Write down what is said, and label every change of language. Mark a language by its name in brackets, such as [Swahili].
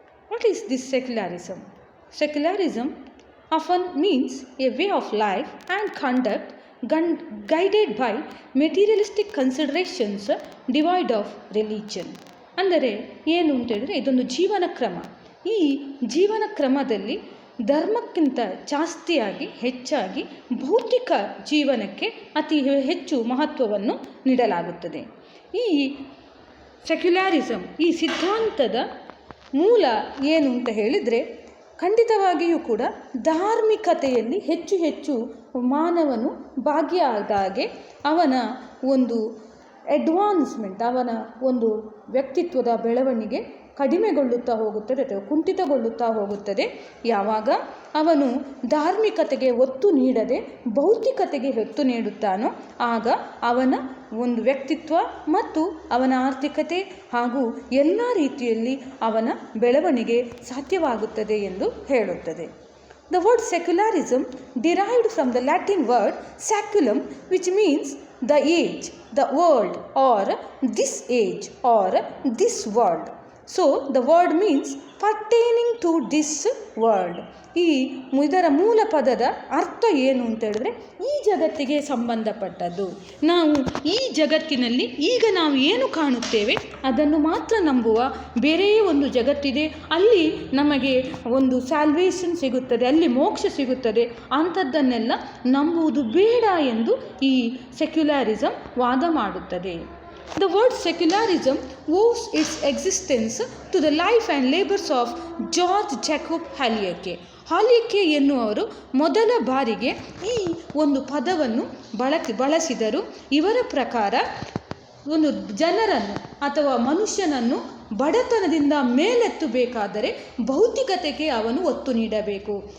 [English] What is this secularism? Secularism often means a way of life and conduct guided by materialistic considerations devoid of religion. [Kannada] ಅಂದರೆ ಏನು ಅಂತ ಹೇಳಿದ್ರೆ ಇದೊಂದು ಜೀವನ ಕ್ರಮ. ಈ ಜೀವನ ಕ್ರಮದಲ್ಲಿ ಧರ್ಮಕ್ಕಿಂತ ಹೆಚ್ಚಾಗಿ ಭೌತಿಕ ಜೀವನಕ್ಕೆ ಅತಿ ಹೆಚ್ಚು ಮಹತ್ವವನ್ನು ನೀಡಲಾಗುತ್ತದೆ. ಈ ಸೆಕ್ಯುಲಾರಿಸಮ್ ಈ ಸಿದ್ಧಾಂತದ ಮೂಲ ಏನು ಅಂತ ಹೇಳಿದರೆ ಖಂಡಿತವಾಗಿಯೂ ಕೂಡ ಧಾರ್ಮಿಕತೆಯಲ್ಲಿ ಹೆಚ್ಚು ಮಾನವನು ಭಾಗಿಯಾದಾಗೆ ಅವನ ಒಂದು ಅಡ್ವಾನ್ಸ್ಮೆಂಟ್, ಅವನ ಒಂದು ವ್ಯಕ್ತಿತ್ವದ ಬೆಳವಣಿಗೆ ಕಡಿಮೆಗೊಳ್ಳುತ್ತಾ ಹೋಗುತ್ತದೆ ಅಥವಾ ಕುಂಠಿತಗೊಳ್ಳುತ್ತಾ ಹೋಗುತ್ತದೆ. ಯಾವಾಗ ಅವನು ಧಾರ್ಮಿಕತೆಗೆ ಒತ್ತು ನೀಡದೆ ಭೌತಿಕತೆಗೆ ಒತ್ತು ನೀಡುತ್ತಾನೋ ಆಗ ಅವನ ಒಂದು ವ್ಯಕ್ತಿತ್ವ ಮತ್ತು ಅವನ ಆರ್ಥಿಕತೆ ಹಾಗೂ ಎಲ್ಲ ರೀತಿಯಲ್ಲಿ ಅವನ ಬೆಳವಣಿಗೆ ಸಾಧ್ಯವಾಗುತ್ತದೆ ಎಂದು ಹೇಳುತ್ತದೆ. [English] The word secularism derived from the Latin word saculum, which means the age, the world, or this age, or this world. So the word means pertaining to this world. [Kannada] ಇದರ ಮೂಲ ಪದದ ಅರ್ಥ ಏನು ಅಂತ ಹೇಳಿದ್ರೆ ಈ ಜಗತ್ತಿಗೆ ಸಂಬಂಧಪಟ್ಟದ್ದು. ನಾವು ಈ ಜಗತ್ತಿನಲ್ಲಿ ಈಗ ನಾವು ಏನು ಕಾಣುತ್ತೇವೆ ಅದನ್ನು ಮಾತ್ರ ನಂಬುವ ಬೇರೆಯೇ ಒಂದು ಜಗತ್ತಿದೆ, ಅಲ್ಲಿ ನಮಗೆ ಒಂದು ಸ್ಯಾಲ್ವೇಷನ್ ಸಿಗುತ್ತದೆ, ಅಲ್ಲಿ ಮೋಕ್ಷ ಸಿಗುತ್ತದೆ, ಅಂಥದ್ದನ್ನೆಲ್ಲ ನಂಬುವುದು ಬೇಡ ಎಂದು ಈ ಸೆಕ್ಯುಲಾರಿಸಮ್ ವಾದ ಮಾಡುತ್ತದೆ. [English] The word secularism owes its existence to the life and labors of George Jacob Hallier. [Kannada] ಹಾಲಿಯಕ್ಕೆ ಎನ್ನುವರು ಮೊದಲ ಬಾರಿಗೆ ಈ ಒಂದು ಪದವನ್ನು ಬಳಸಿದರು. ಇವರ ಪ್ರಕಾರ ಒಂದು ಜನರನ್ನು ಅಥವಾ ಮನುಷ್ಯನನ್ನು ಬಡತನದಿಂದ ಮೇಲೆತ್ತಬೇಕಾದರೆ ಭೌತಿಕತೆಗೆ ಅವನು ಒತ್ತು ನೀಡಬೇಕು.